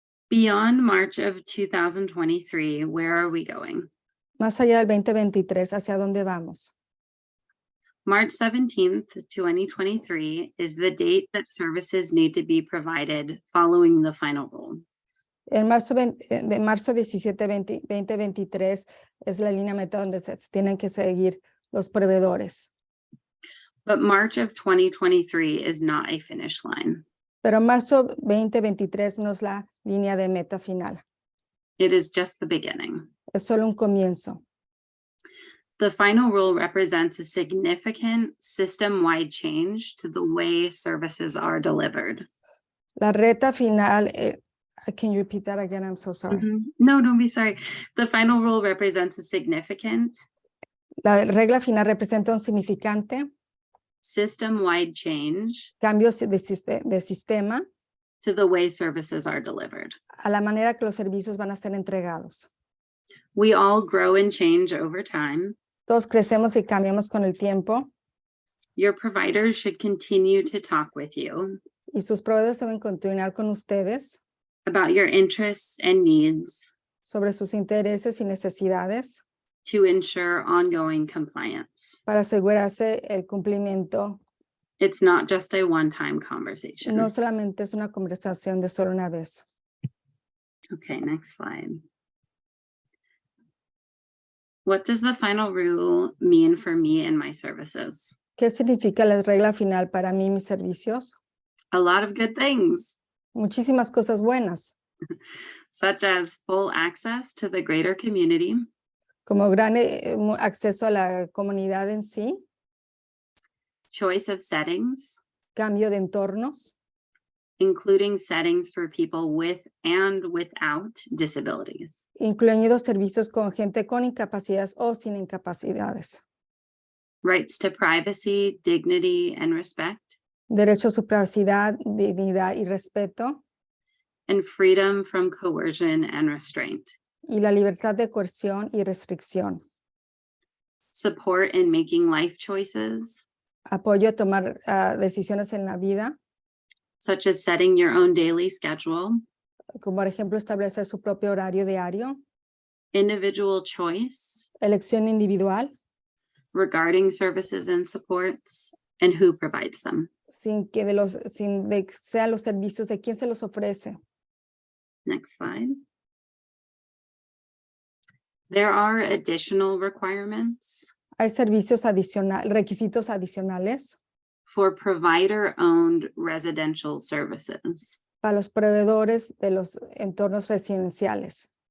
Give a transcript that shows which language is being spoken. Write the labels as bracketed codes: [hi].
[en] Beyond March of 2023, where are we going? [es] Más allá del 2023, ¿hacia dónde vamos? [en] March 17th, 2023 is the date that services need to be provided following the final rule. [es] En de marzo 17, 2023 es la línea meta donde se tienen que seguir los proveedores. [en] But March of 2023 is not a finish line. [es] Pero marzo 2023 no es la línea de meta final. [en] It is just the beginning. [es] Es solo un comienzo. [en] The final rule represents a significant system-wide change to the way services are delivered. [es] La reta final, [en] can you repeat that again? I'm so sorry. No, don't be sorry. The final rule represents a significant [es] La regla final representa un significante [en] system-wide change [es] cambio de sistema [en] to the way services are delivered. [es] a la manera que los servicios van a ser entregados. [en] We all grow and change over time. [es] Todos crecemos y cambiamos con el tiempo [en] Your providers should continue to talk with you [es] y sus proveedores deben continuar con ustedes [en] about your interests and needs [es] sobre sus intereses y necesidades [en] to ensure ongoing compliance. [es] para asegurarse el cumplimiento. [en] It's not just a one-time conversation. [es] No solamente es una conversación de solo una vez. [en] Okay, next slide. What does the final rule mean for me and my services? [es] ¿Qué significa la regla final para mí y mis servicios? [en] A lot of good things, [es] Muchísimas cosas buenas, [en] such as full access to the greater community, [es] como gran acceso a la comunidad en sí, [en] choice of settings, [es] cambio de entornos, [en] including settings for people with and without disabilities, [es] incluyendo servicios con gente con incapacidades o sin incapacidades, [en] rights to privacy, dignity, and respect, [es] derecho a su privacidad, dignidad y respeto, [en] and freedom from coercion and restraint, [es] y la libertad de coerción y restricción, [en] support in making life choices, [es] apoyo a tomar decisiones en la vida, [en] such as setting your own daily schedule, [es] como por ejemplo establecer su propio horario diario, [en] individual choice [es] elección individual, [en] regarding services and supports, and who provides them. [es] sin que sean los servicios de quién se los ofrece. [en] Next slide. There are additional requirements [es] Hay servicios adicionales, requisitos adicionales [en] for provider-owned residential services. [es] para los proveedores de los entornos residenciales.